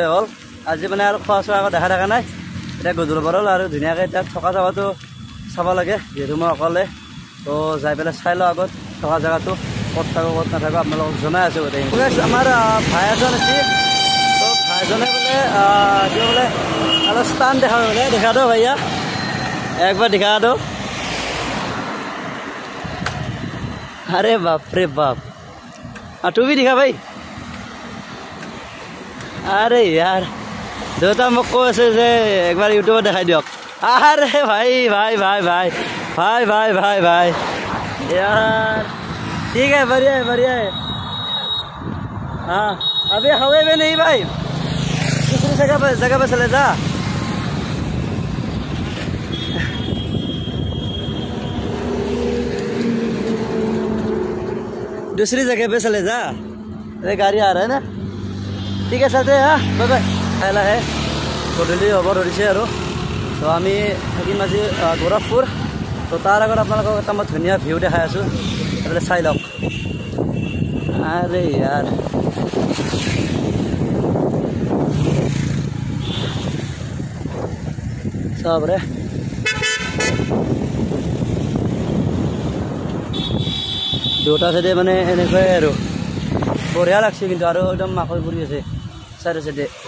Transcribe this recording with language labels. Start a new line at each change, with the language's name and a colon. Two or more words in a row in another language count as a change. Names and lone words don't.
Assamese: হ'ল আজি মানে আৰু খোৱা চোৱা আকৌ দেখা নাই এতিয়া গধুৰ হ'ব হ'ল আৰু ধুনীয়াকৈ এতিয়া থকা জেগাটো চাব লাগে যিহেতু মই অকলে তো যাই পেলাই চাই লওঁ আগত থকা জেগাটো ক'ত থাকোঁ ক'ত নাথাকোঁ আপোনালোকক জনাই আছোঁ গোটেইখিনি আমাৰ ভাই এজন আছিল তো ভাইজনে বোলে অলপ স্থান
Hindi: देखा दो भैया एकबार देखा दो अरे बाप रे बाप तू भी दिखा भाई अरे यार देवता
Assamese: মোক কৈ আছে যে একবাৰ ইউটিউবত দেখাই দিয়ক
Hindi: अरे भाई भाई भाई भाई भाई भाई भाई भाई यार ठीक है बढ़िया है हाँ अभी हवे में नहीं भाई दूसरी जगह पे चले जा दूसरी जगह पे चले जा अरे गाड़ी आ रहा है ना ठीक है चलते हाँ बाय बाय
Assamese: लाহে লাহে গধূলি হ'ব ধৰিছে আৰু তো আমি থাকিম আজি গোৰখপুৰ তো তাৰ আগত আপোনালোকক এটা মই ধুনীয়া ভিউ দেখাই আছোঁ এইফালে চাই লওক আৰে ইয়াৰ চাব পাৰে দুটা সাইডে মানে এনেকুৱাই আৰু বঢ়িয়া লাগছে কিন্তু আৰু একদম মাকৈ পৰি আছে চাইডে চাইডে